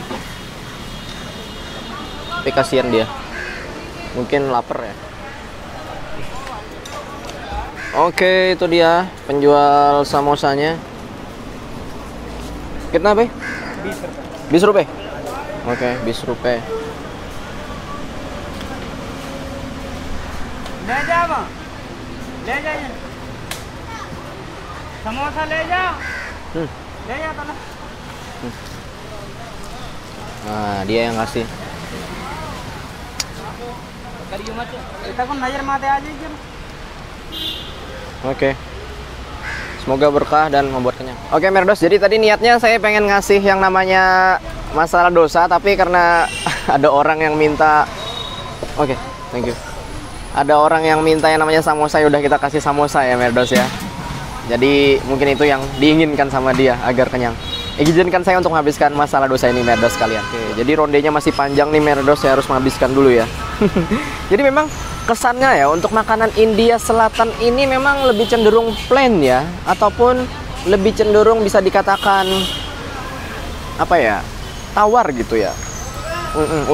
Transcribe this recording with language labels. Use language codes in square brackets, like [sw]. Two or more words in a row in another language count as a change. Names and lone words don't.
[id] Tapi kasihan dia. Mungkin lapar ya. Oke, itu dia penjual samosanya. [hi] कितना बे? 20 rupiah. [id] Oke, 20 rupiah. [hi] ले जाओ, ले जाइए समोसा ले जाओ, ले जाओ तो ना. [id] Nah, dia yang kasih. [hi] करियो मत, इतना कौन नजर माते आ जाएगी. [id] Oke. Semoga berkah dan membuat kenyang. Oke, merdos. Jadi tadi niatnya saya pengen ngasih yang namanya masalah dosa, tapi karena ada orang yang minta. Oke, [en] thank you. [id] Ada orang yang minta yang namanya samosa, ya udah kita kasih samosa ya, merdos ya. Jadi mungkin itu yang diinginkan sama dia agar kenyang. Izinkan saya untuk menghabiskan masalah dosa ini, merdos kalian. Oke, jadi rondenya masih panjang nih, merdos, saya harus menghabiskan dulu ya. Jadi memang kesannya ya untuk makanan India Selatan ini memang lebih cenderung plain ya, ataupun lebih cenderung bisa dikatakan apa ya, tawar gitu ya.